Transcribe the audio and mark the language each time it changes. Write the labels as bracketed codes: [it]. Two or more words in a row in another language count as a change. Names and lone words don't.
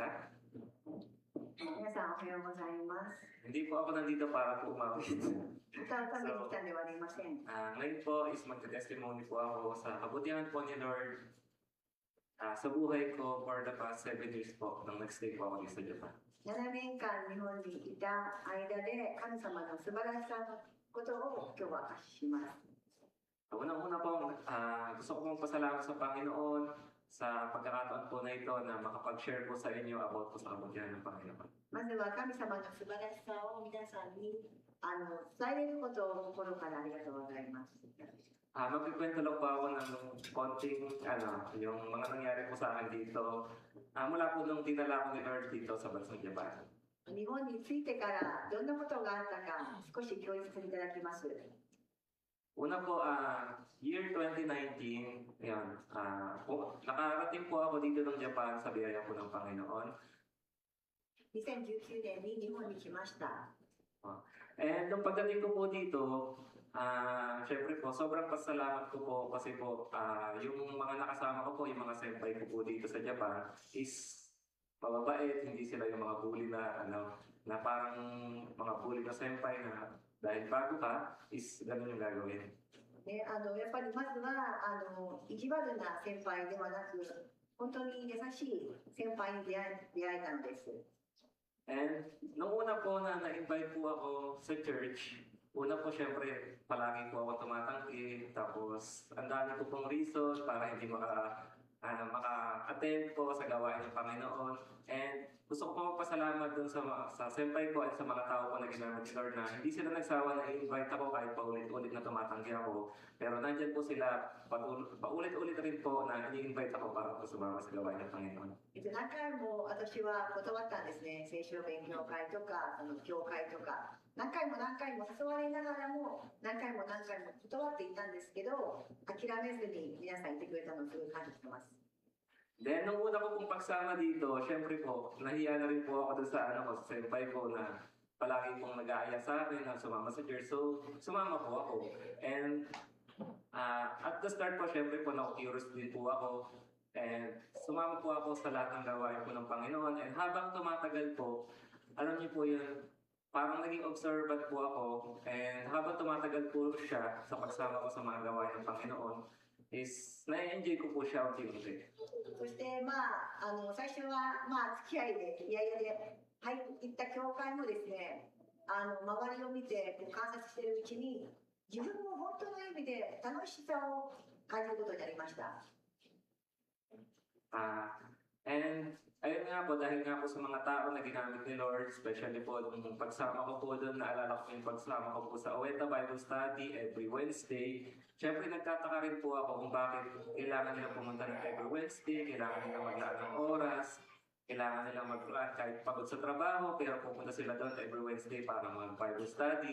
[ja] 皆さんおはようございます。 [tl] Hindi po ako nandito para po umawit. [ja] 歌うために来たではありません。 [tl] Ngayon po is magte-testimony po ako sa kabutihan po ni Lord sa buhay ko [en] for the past 7 years [tl] po nang nag-stay po ako dito sa Japan. [ja] 7年間日本にいた間で神様の素晴らしさのことを今日は明かしします。 [tl] Unang-una po, gusto ko pong pasalamat sa Panginoon sa pagkakataon po na ito na makapag-share po sa inyo about po sa kabutihan ng Panginoon. [ja] まずは神様の素晴らしさを皆さんに伝えることを心からありがとうございます。 [tl] Magkikwento lang po ako ng konting yung mga nangyari po sa akin dito mula po nung dinala ko ni Lord dito sa bansang Japan. [ja] 日本に着いてからどんなことがあったか少し共有させていただきます。 [tl] Una po, year 2019, ayan, nakarating po ako dito ng Japan sa biyaya po ng Panginoon. [ja] 2019 年に日本に来ました。 [tl] And nung pagdating ko po dito, syempre po, sobrang pasalamat ko po kasi po, yung mga nakasama ko po, yung mga senpai ko po dito sa Japan is mababait, hindi sila yung mga bully na parang mga bully na senpai na dahil bago ka, is ganun yung gagawin. [ja] やっぱりまずは意地悪な先輩ではなく、本当に優しい先輩に出会えたのです。 [tl] And nung una po na na-invite po ako sa church, una po syempre palagi po ako tumatanggi, tapos ang dami po pong reason para hindi maka-attend po sa gawain ng Panginoon. And gusto ko po magpasalamat dun sa senpai ko at sa mga tao po na ginamit ni Lord na hindi sila nagsawa na i-invite ako kahit paulit-ulit na tumatanggi ako. Pero nandyan po sila, paulit-ulit rin po na i-invite ako para po sumama sa gawain ng Panginoon. [ja] 何回も私は断ったんですね。聖書勉強会とか、教会とか。何回も誘われながらも何回も断っていったんですけど、諦めずに皆さんいてくれたのをすごい感謝してます。 [tl] Then, nung una ko pong pagsama dito, syempre po, nahiya na rin po ako doon sa sa senpai ko na palagi pong nag-aaya sa akin na sumama sa church. So, sumama po ako. And [en] at the start [tl] po, syempre po, na-curious din po ako. And sumama po ako sa lahat ng gawain po ng Panginoon. And habang tumatagal po, alam niyo po yun, parang naging observant po ako. And habang tumatagal po siya sa pagsama ko sa mga gawain ng Panginoon, is na-enjoy ko po siya unti-unti. [ja] そして、最初は、付き合いで、いやいやで入った教会もですね、周りを見て観察しているうちに、自分も本当の意味で楽しさを感じることになりました。 [tl] And ayun nga po, dahil nga po sa mga tao na ginamit ni Lord, especially po nung pagsama ko po doon, naalala ko yung pagsama ko po sa Oweta Bible Study [en] every Wednesday. [tl] Siyempre nagtataka rin po ako kung bakit kailangan nila pumunta ng [en] every Wednesday, [tl] kailangan nila maglaan ng oras, kailangan nila mag-plan kahit pagod sa trabaho, pero pupunta sila doon [en] every Wednesday [tl] para mag-Bible study.